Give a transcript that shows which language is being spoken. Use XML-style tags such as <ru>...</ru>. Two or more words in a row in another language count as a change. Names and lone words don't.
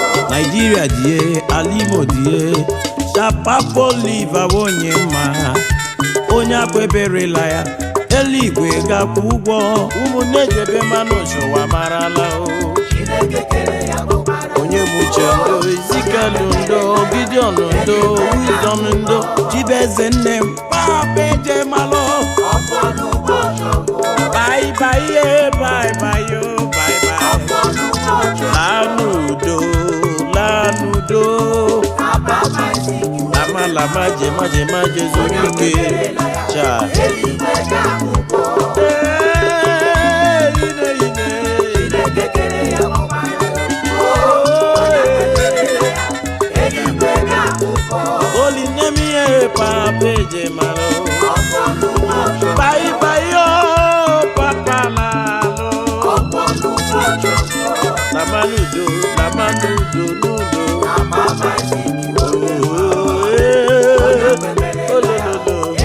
<ig>Nigeria dị e, ala Imo dị e, Chapapo Oliver bụ onye mma, onye akwa eberela ya, eluigwe ga-akwụ ụgwọ. Ụmụnne jebe mmanụ ụwa marala o. Onye bụ uche ndo, Ezekiel ndo, Gideon ndo, Wisdom ndo, Chibeze nne m, Papa Eje malụ.</ig> <en>Bye bye, eh, bye bye, oh, bye bye.</en> <ig>Laa n'udo, laa n'udo. Lama, lama, jema, jema, jezu ike. Cha. Eh, ine, ine. Oh, eh.</ig> <en>Holy name,</en> <ig>eh, Papa Eje malụ.</ig> <en>Bye bye,</en> <ig>oh, Papa lalo. Lama n'udo, lama n'udo, n'udo. Oh, eh. Oh, lo, lo, lo.</ig>